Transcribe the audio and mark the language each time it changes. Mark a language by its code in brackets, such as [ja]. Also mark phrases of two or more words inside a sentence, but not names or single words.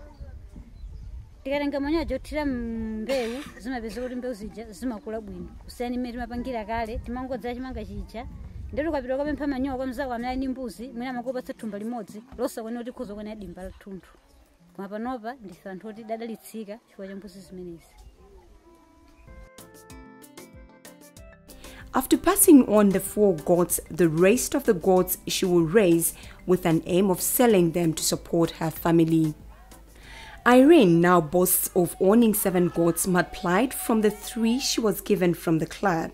[ny] Tikatenga manyowa jothira mbewu zimapeza kuti mbewu zija zimakula bwino kusiyana imene timapangira kale timangodza chimanga chicha ndiye tukapita kupempha manyowa kwa mzako amene ali ndi mbuzi mwina amakupatsa thumba limodzi losakwana kuti khoza kuona dimba la thunthu. Koma panopa ndife anthu oti dadalitsika chifukwa cha mbuzi zimenezi. [en] After passing on the 4 goats, the rest of the goats she will raise with an aim of selling them to support her family. Irene now boasts of owning 7 goats multiplied from the 3 she was given from the club.